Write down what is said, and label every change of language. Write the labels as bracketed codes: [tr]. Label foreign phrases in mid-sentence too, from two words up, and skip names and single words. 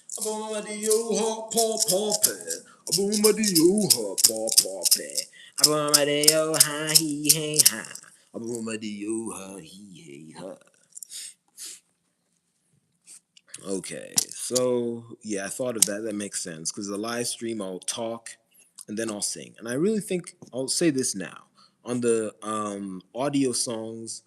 [en] Abumadiyo ha paw paw pet. Abumadiyo ha paw paw pet. Abumadiyo ha he hey ha. Abumadiyo ha he hey ha. Okay, so yeah, I thought of that. That makes sense because the live stream, I'll talk and then I'll sing. And I really think I'll say this now on the audio songs.